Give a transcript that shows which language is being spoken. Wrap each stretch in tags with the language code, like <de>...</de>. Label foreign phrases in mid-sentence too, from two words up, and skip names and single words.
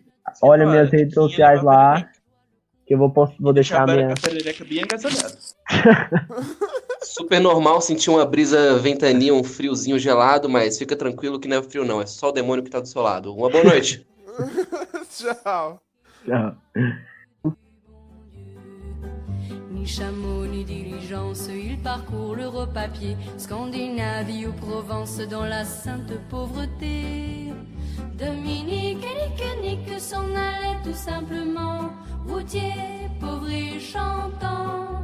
<pt>Olha minhas redes sociais lá, que eu vou deixar minha... A perereca bem agasalhada. Super normal sentir uma brisa ventania, um friozinho gelado, mas fica tranquilo que não é frio não, é só o demônio que tá do seu lado. Uma boa noite. Tchau. Tchau.</pt> <fr>Ni chameau, ni diligence, il parcourt l'Europe à pied, Scandinavie ou Provence, dans la sainte pauvreté. Dominique et Nique s'en allait tout simplement, routier, pauvre et chantant.</fr>